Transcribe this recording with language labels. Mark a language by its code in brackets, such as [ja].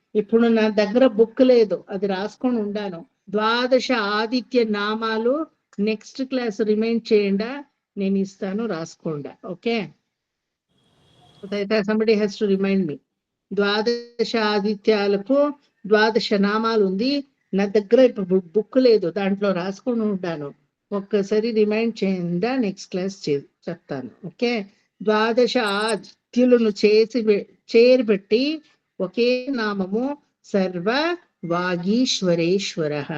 [te] ఇప్పుడు నా దగ్గర బుక్ లేదు, అది రాసుకొని ఉండాను. 12 ఆదిత్య నామాలు నెక్స్ట్ క్లాస్ రిమైండ్ చేయండి, నేను ఇస్తాను, రాసుకోండి. [en] Okay, somebody has to remind me. [te] 12 ఆదిత్యాలకు 12 నామాలు ఉంది. నా దగ్గర ఇప్పుడు బుక్ లేదు, దాంట్లో రాసుకొని ఉంటాను. ఒక్కసారి రిమైండ్ చేయండి, నెక్స్ట్ క్లాస్ చెప్తాను. ఓకే, 12 ఆదిత్యులను చేసి చేరుబెట్టి ఒకే నామము సర్వ వాగీశ్వరేశ్వర.